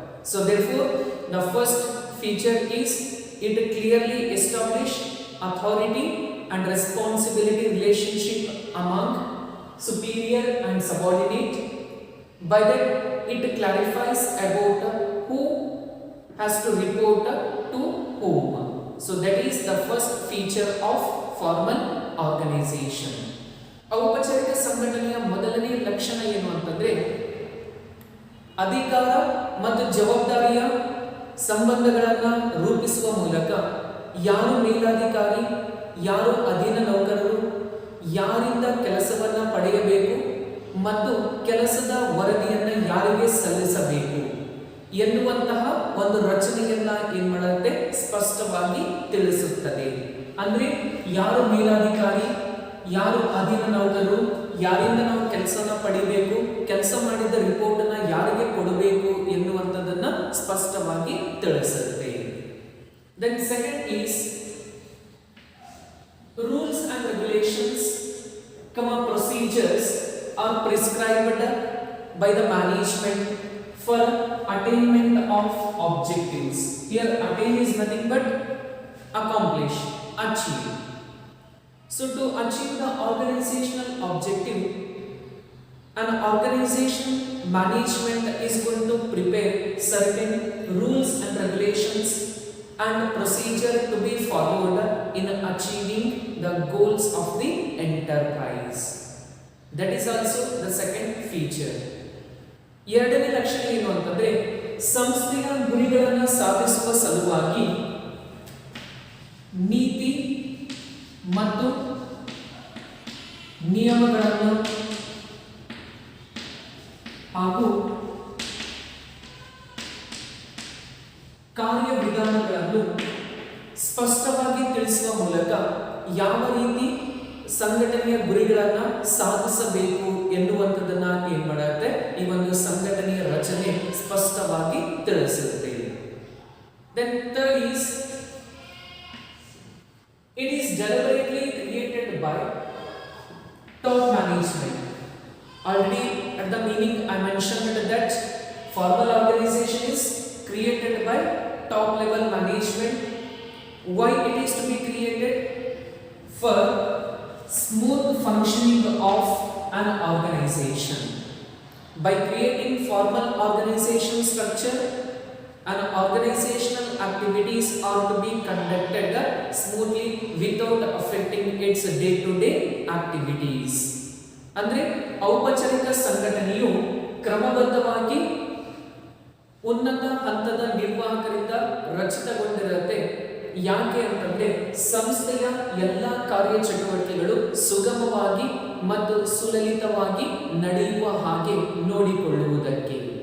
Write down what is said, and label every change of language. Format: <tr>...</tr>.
<en>So therefore the first feature is it clearly establishes authority and responsibility relationship among superior and subordinate. By that it clarifies about who has to report to whom. So that is the first feature of formal organization.</en> <kn>ಔಪಚಾರಿಕ ಸಂಘಟನೆಯ ಮೊದಲನೇ ಲಕ್ಷಣ ಏನು ಅಂತಂದ್ರೆ ಅಧಿಕಾರ ಮತ್ತು ಜವಾಬ್ದಾರಿಯ ಸಂಬಂಧಗಳನ್ನು ರೂಪಿಸುವ ಮೂಲಕ ಯಾರು ಮೇಲಾಧಿಕಾರಿ, ಯಾರು ಅಧೀನ ನೌಕರರು, ಯಾರಿಂದ ಕೆಲಸವನ್ನ ಪಡೆಯಬೇಕು ಮತ್ತು ಕೆಲಸದ ವರದಿಯನ್ನು ಯಾರಿಗೆ ಸಲ್ಲಿಸಬೇಕು ಎನ್ನುವಂತಹ ಒಂದು ರಚನೆಯನ್ನ ಏನ್ ಮಾಡುತ್ತೆ, ಸ್ಪಷ್ಟವಾಗಿ ತಿಳಿಸುತ್ತದೆ. ಅಂದ್ರೆ ಯಾರು ಮೇಲಾಧಿಕಾರಿ, ಯಾರು ಅಧೀನ ನೌಕರರು, ಯಾರಿಂದ ನಾವು ಕೆಲಸನ ಪಡಿಬೇಕು, ಕೆಲಸ ಮಾಡಿದ ರಿಪೋರ್ಟ್ ಅನ್ನ ಯಾರಿಗೆ ಕೊಡಬೇಕು ಎನ್ನುವಂಥದ್ದನ್ನ ಸ್ಪಷ್ಟವಾಗಿ ತಿಳಿಸುತ್ತೆ.</kn> <en>Then second is rules and regulations, procedures are prescribed by the management for attainment of objectives. Here attain is nothing but accomplish, achieve. So to achieve the organizational objective, an organization management is going to prepare certain rules and regulations and procedure to be followed in achieving the goals of the enterprise. That is also the second feature.</en> <kn>ಎರಡನೇ ಲಕ್ಷಣ ಏನು ಅಂತಂದ್ರೆ ಸಂಸ್ಥೆಯ ಗುರಿಗಳನ್ನು ಸಾಧಿಸುವ ಸಲುವಾಗಿ ನೀತಿ ಮತ್ತು ನಿಯಮಗಳನ್ನು ಹಾಗೂ ಕಾರ್ಯವಿಧಾನಗಳನ್ನು ಸ್ಪಷ್ಟವಾಗಿ ತಿಳಿಸುವ ಮೂಲಕ ಯಾವ ರೀತಿ ಸಂಘಟನೆಯ ಗುರಿಗಳನ್ನು ಸಾಧಿಸಬೇಕು ಎನ್ನುವಂಥದ್ದನ್ನ ಏನ್ ಮಾಡುತ್ತೆ ಈ ಒಂದು ಸಂಘಟನೆಯ ರಚನೆ ಸ್ಪಷ್ಟವಾಗಿ ತಿಳಿಸುತ್ತೆ.</kn> <en>Then third is it is deliberately created by top management. Already at the meaning I mentioned that formal organization is created by top level management. Why it is to be created? For smooth functioning of an organization. By creating formal organization structure, an organizational activities are to be conducted smoothly without affecting its day-to-day activities.</en> <kn>ಅಂದ್ರೆ ಔಪಚಾರಿಕ ಸಂಘಟನೆಯು ಕ್ರಮಬದ್ಧವಾಗಿ ಉನ್ನತ ಹಂತದ ನಿರ್ವಾಹಕರಿಂದ ರಚಿತಗೊಂಡಿರುತ್ತೆ. ಯಾಕೆ ಅಂತಂದ್ರೆ ಸಂಸ್ಥೆಯ ಎಲ್ಲ ಕಾರ್ಯಚಟುವಟಿಕೆಗಳು ಸುಗಮವಾಗಿ ಮತ್ತು ಸುಲಲಿತವಾಗಿ ನಡೆಯುವ ಹಾಗೆ ನೋಡಿಕೊಳ್ಳುವುದಕ್ಕೆ.</kn>